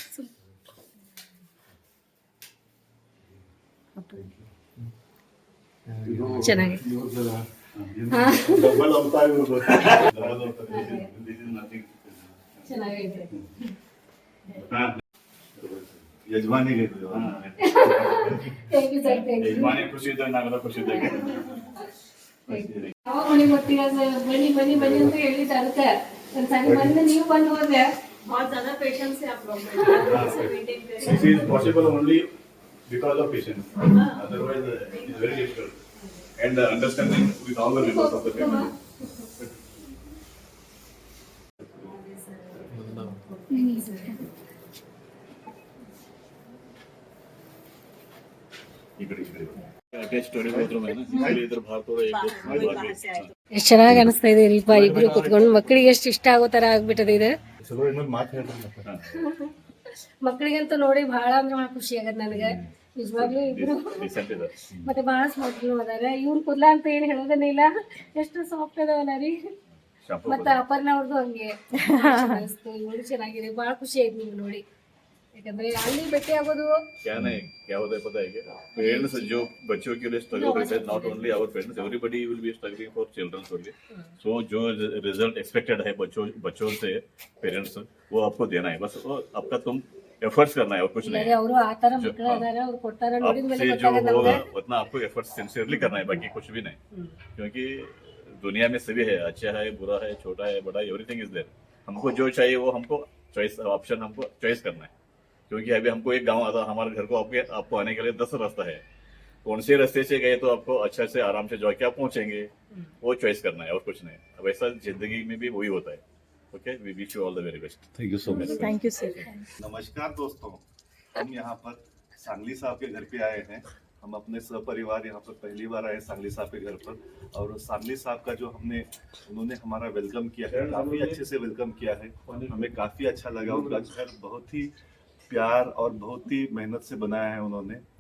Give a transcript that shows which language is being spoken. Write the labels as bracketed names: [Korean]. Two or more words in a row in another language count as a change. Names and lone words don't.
[Kannada] ಚೆನ್ನಾಗಿ ಚೆನ್ನಾಗೈತೆ. ಯಜಮಾನಿಗೆ ಯಜಮಾನಿ ಖುಷಿ ಇದ್ದಾಗ ನಾವೆಲ್ಲ ಖುಷಿ ಇದ್ದಾಗ ಯಾವಾಗ ಮನೆಗೆ ಬರ್ತೀರಾ ಸರ್? ಬನ್ನಿ ಬನ್ನಿ ಬನ್ನಿ ಅಂತ ಹೇಳಿದ್ದೆ. ಅದಕ್ಕೆ ಒಂದ್ಸರಿ ಬಂದು ನೀವು ಬಂದು ಹೋದ್ರೆ [Hindi] बहुत ज्यादा पेशेंस है आप लोग में. [English] This is possible only because of patience. Otherwise, it is very difficult. And understanding with all the members of the family. [Kannada] ಎಷ್ಟು ಚೆನ್ನಾಗಿ ಅನಿಸ್ತಾ ಇದೆ ರೀಪಾ. ಇಬ್ರು ಕುತ್ಕೊಂಡು ಮಕ್ಕಳಿಗೆ ಎಷ್ಟು ಇಷ್ಟ ಆಗೋ ತರ ಆಗ್ಬಿಟ್ಟದೆ ಇದು. ಮಕ್ಕಳಿಗಂತೂ ನೋಡಿ ಬಹಳ ಅಂದ್ರೆ ಬಹಳ ಖುಷಿ ಆಗತ್ತೆ ನನಗೆ ನಿಜವಾಗ್ಲೂ. ಇಬ್ರು ಮತ್ತೆ ಬಹಳ ಸ್ಮಾರ್ಟ್ ಅದಾರ. ಇವ್ರು ಕೂದ್ಲ ಅಂತ ಏನ್ ಹೇಳೋದನ್ನ ಇಲ್ಲ, ಎಷ್ಟು ಸಾಫ್ಟ್ ಅದಾವಲ್ಲ ರೀ. ಮತ್ತೆ ಅಪರ್ಣ ಅವ್ರದ್ದು ಹಂಗೆ ಇವಳು ಚೆನ್ನಾಗಿದೆ. ಬಹಳ ಖುಷಿ ಆಯ್ತು ನಿಮ್ಗೆ ನೋಡಿ. ಯಾಕಂದ್ರೆ ಅಲ್ಲಿ ಭೇಟಿ ಆಗೋದು [Hindi] क्या नहीं, क्या होता है पता है क्या? पेरेंट्स जो बच्चों के लिए स्ट्रगल करते हैं, [English] Not only our parents, everybody will be struggling for childrens only. [Hindi] सो जो [English] result expected [Hindi] है बच्चों से पेरेंट्स, वो आपको देना है. बस आपका तुम एफर्ट्स करना है और कुछ नहीं. [Kannada] ಅವರು ಆ ತರ ಮಕ್ಕಳು ಅದಾರ, ಅವ್ರು ಕೊಡ್ತಾರ ನೋಡಿದ ಮೇಲೆ [Hindi] आपसे जो [Kannada] ಗೊತ್ತಾಗತ್ತೆ [Hindi] होगा [Kannada] ನಮ್ಗೆ. [Hindi] उतना आपको [English] effort sincerely [Hindi] करना है, बाकी कुछ भी नहीं. क्योंकि दुनिया में सभी है, अच्छा है, बुरा है, छोटा है, बड़ा है, [English] everything is there. [Hindi] हमको जो चाहिए वो हमको [English] choice option [Hindi] हमको चॉइस करना है. क्योंकि अभी हमको एक गांव आता, हमारे घर को आपको आने के लिए 10 रास्ता है. कौन से रास्ते से गए तो आपको अच्छा से आराम से जाके आप पहुंचेंगे, वो चॉइस करना है और कुछ नहीं. वैसा जिंदगी में भी वही होता है. [English] Okay, we wish you all the very best. Thank you so much. Thank you sir. [Hindi] नमस्कार दोस्तों, हम यहाँ पर सांगली साहब के घर पे आए हैं. हम अपने सपरिवार यहाँ पर पहली बार आए सांगली साहब के घर पर. और सांगली साहब का जो उन्होंने हमारा वेलकम किया है, काफी अच्छे से वेलकम किया है. हमें काफी अच्छा लगा. उनका घर बहुत ही प्यार और बहुत ही मेहनत से बनाया है उन्होंने.